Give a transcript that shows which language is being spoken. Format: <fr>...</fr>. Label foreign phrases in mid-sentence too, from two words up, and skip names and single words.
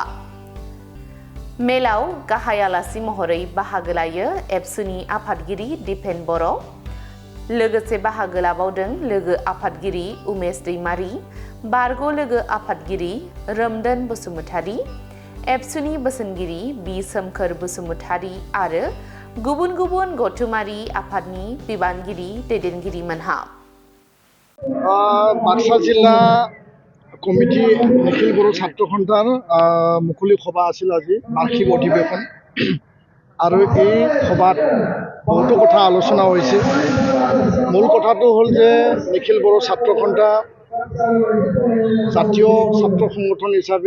<brx>मेलाव गाहाय आलासि महरै बाहागो लायो एबसुनि आफादगिरि दिपेन बर', लोगोसे बाहागो लाबावदों लोगो आफादगिरि उमेश दैमारी, बारग' लोगो आफादगिरि रोमदोन बसुमतारी, एबसुनि बोसोनगिरि बि सोमखोर बसुमतारी आरो गुबुन गुबुन गौथुमारि आफादनि बिबानगिरि दैदेनगिरिमोनहा।</brx> <as>बाक्सा जिल्ला कमिटी निखिल बर' ছাত্ৰ সন্থাৰ মুকলি সভা আছিল আজি বাৰ্ষিক অধিৱেশন আৰু এই সভাত বহুতো কথা আলোচনা হৈছে। মূল কথাটো হ'ল যে নিখিল বড়ো ছাত্ৰ সন্থা জাতীয় ছাত্ৰ সংগঠন হিচাপে</as>